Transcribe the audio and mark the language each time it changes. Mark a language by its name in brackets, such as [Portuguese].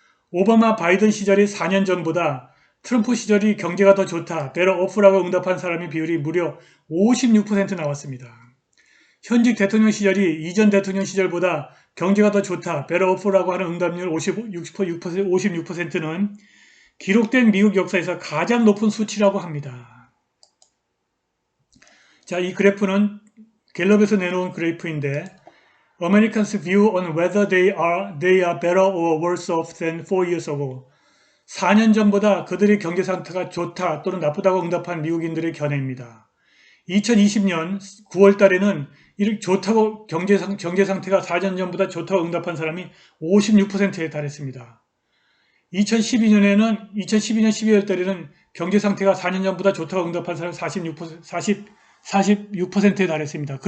[Korean] 오바마 바이든 시절이 4년 전보다 트럼프 시절이 경제가 더 좋다, [English] better off [Korean] 라고 응답한 사람의 비율이 무려 56% 나왔습니다. 현직 대통령 시절이 이전 대통령 시절보다 경제가 더 좋다, [English] better off [Korean] 라고 하는 응답률 56%는 기록된 미국 역사에서 가장 높은 수치라고 합니다. 자, 이 그래프는 갤럽에서 내놓은 그래프인데 [English] Americans' view on whether they are better or worse off than 4 years ago. [Korean] 4년 전보다 그들의 경제 상태가 좋다 또는 나쁘다고 응답한 미국인들의 견해입니다. 2020년 9월 달에는 좋다고 경제 상태가 4년 전보다 좋다고 응답한 사람이 56%에 달했습니다. 2012년 12월 달에는 경제 상태가 4년 전보다 좋다고 응답한 사람이 46%에 달했습니다.